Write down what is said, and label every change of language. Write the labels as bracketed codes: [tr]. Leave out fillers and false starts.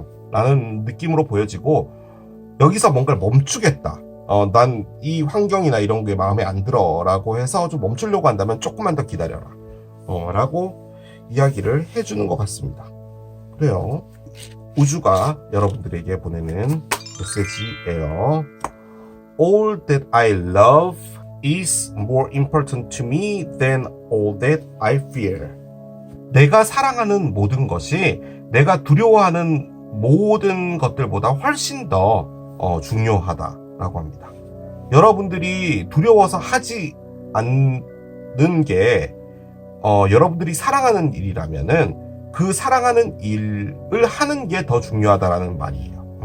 [ko] 라는 느낌으로 보여지고 여기서 뭔가를 멈추겠다. 난 이 환경이나 이런 게 마음에 안 들어 라고 해서 좀 멈추려고 한다면 조금만 더 기다려라. 라고 이야기를 해주는 것 같습니다. 그래요. 우주가 여러분들에게 보내는 메시지예요. [en] All that I love is more important to me than all that I fear. [ko] 내가 사랑하는 모든 것이 내가 두려워하는 모든 것들보다 훨씬 더 중요하다라고 합니다. 여러분들이 두려워서 하지 않는 게 여러분들이 사랑하는 일이라면은 그 사랑하는 일을 하는 게 더 중요하다라는 말이에요.